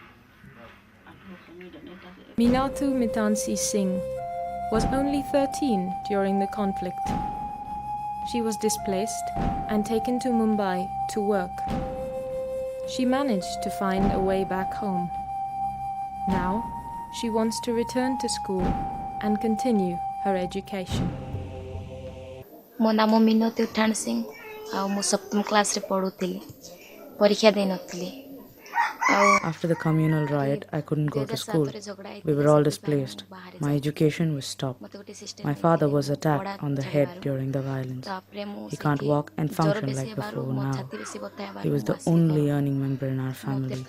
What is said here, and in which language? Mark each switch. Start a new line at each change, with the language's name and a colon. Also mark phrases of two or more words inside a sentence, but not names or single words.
English: Minatu Mitansi Singh was only 13 during the conflict. She was displaced and taken to Mumbai to work. She managed to find a way back home. Now, she wants to return to school and continue her education.
Odia: ମୋ ନାମ ମିନତି ଉଠାଣ ସିଂ ଆଉ ମୁଁ ସପ୍ତମ କ୍ଲାସରେ ପଢ଼ୁଥିଲି ପରୀକ୍ଷା ଦେଇନଥିଲି
English: After the communal riot, I couldn't go to school. We were all displaced. My education was stopped. My father was attacked on the head during the violence. He can't walk and function like before now. He was the only earning member in our family.